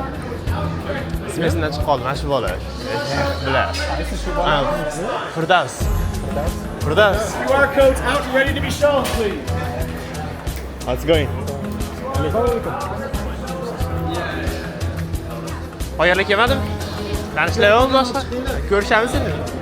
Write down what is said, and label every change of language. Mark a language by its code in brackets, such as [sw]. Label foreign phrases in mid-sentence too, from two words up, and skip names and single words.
[uz] Ismisidan chiqib qoldi, mana shu bola. Bilar. Firdavs. [en] QR code's out and ready to be shown, please. How's it going? [uz] Qayerga kelmadim? Tanishlayapmiz boshqa? Ko'rishamiz endi.